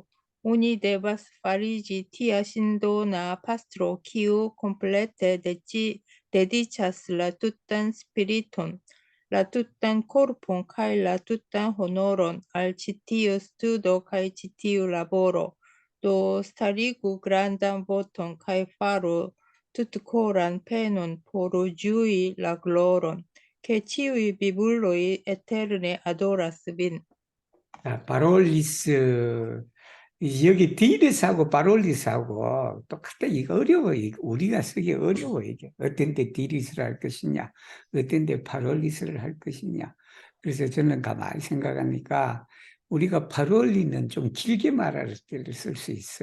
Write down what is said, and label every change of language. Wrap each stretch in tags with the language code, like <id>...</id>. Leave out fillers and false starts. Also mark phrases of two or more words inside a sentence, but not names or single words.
<eo>Oni devas fariĝi tia sindona pastro, kiu komplete dediĉas la tutan spiriton, la tutan korpon kaj la tutan honoron al ĉi tiu studo kaj ĉi tiu laboro. Do starigu grandan voton kaj faru tutkoran penon por ĝui la gloron, ke ĉiuj vivuloj eterne adoras vin.</eo> <ko>바롤리스 여기 디리스하고 바롤리스하고 똑같아. 이거 어려워. 이거 우리가 쓰기 어려워. 이게 어떤 데 디리스를 할 것이냐, 어떤 데 바롤리스를 할 것이냐. 그래서 저는 가만히 생각하니까 우리가 바롤리는 좀 길게 말할 때를 쓸 수 있어.</ko>